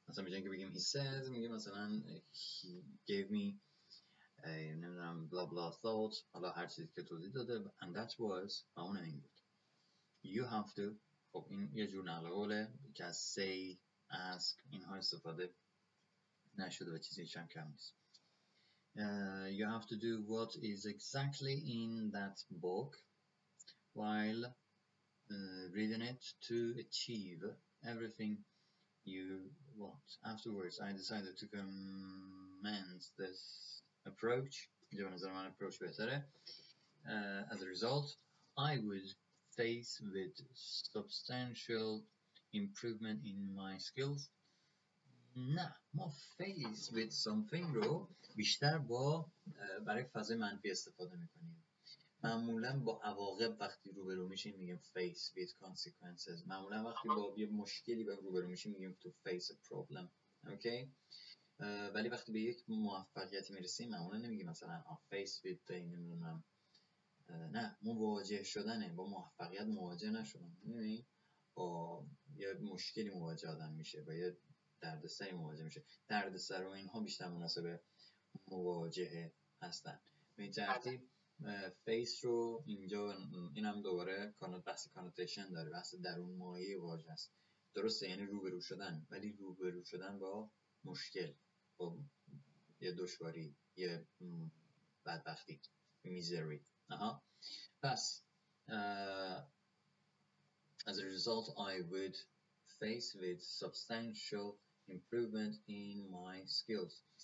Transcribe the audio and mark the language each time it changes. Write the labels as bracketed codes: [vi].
[fa] مثلا بجای که بگیم [en] he said [fa] میگه مثلا [en] he gave me [fa] نمیدونم [en] blah blah thought [fa] حالا هر چیزی که توضیح داده [en] and that was [fa] و اون این بود. [en] you have to [fa] خب این یه جور نقل قوله که از say ask اینها استفاده نشده و چیزی کم نیست. [en] You have to do what is exactly in that book while reading it to achieve everything you want. Afterwards, I decided to commence this approach. [fa] approach بهتره. [en] As a result, I was faced with substantial improvement in my skills. [fa] نه ما face with something رو بیشتر برای فضای منفی استفاده میکنیم. معمولا با عواقب وقتی روبرو میشیم میگیم [en] face with consequences. [fa] معمولا وقتی با یه مشکلی روبرو میشیم میگیم [en] to face a problem. [fa] اوکی؟ ولی وقتی به یک موفقیتی میرسیم معمولا نمیگیم مثلا face with نمیدونم نه مواجه شدنه با موفقیت مواجه نشدن. میدونی با یه مشکلی مواجه آدم میشه با یه دردسری مواجه میشه. دردسر و اینها بیشتر مناسب مواجهه هستن. به این ترتیب فیس رو اینجا این هم دوباره بحث کانوتیشن داره. بحث درون مایه واژه است. درسته یعنی روبرو شدن ولی روبرو شدن با مشکل با یه دشواری یه بدبختی میزری. پس [en] as a result I would face with substantial improvement in my skills.